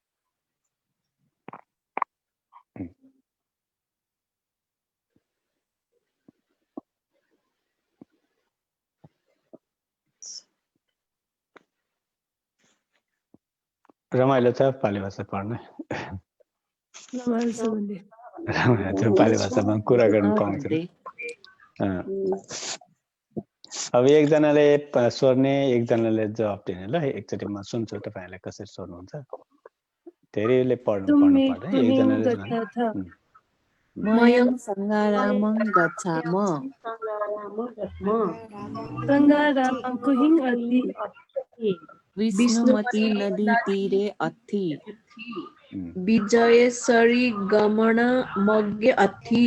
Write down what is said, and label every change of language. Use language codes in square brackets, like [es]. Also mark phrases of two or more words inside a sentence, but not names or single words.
[ne] रमाइलो छ पाली भाषा पढ्न रमाइलो छ पाली भाषामा कुरा गर्न पाउँछ अब एकजनाले सोध्ने एकजनाले जवाब दिने ल एकचोटि म सुन्छु तपाईहरुले कसरी सोध्नुहुन्छ धेरैले पढ्नु पर्दैन एकजनाले [pi] मयं संगारामं गच्छाम संगारामं कुहिं अति विष्णुमती नदी तीरे अथि विजयेश्वरी गमन मग्गे अथि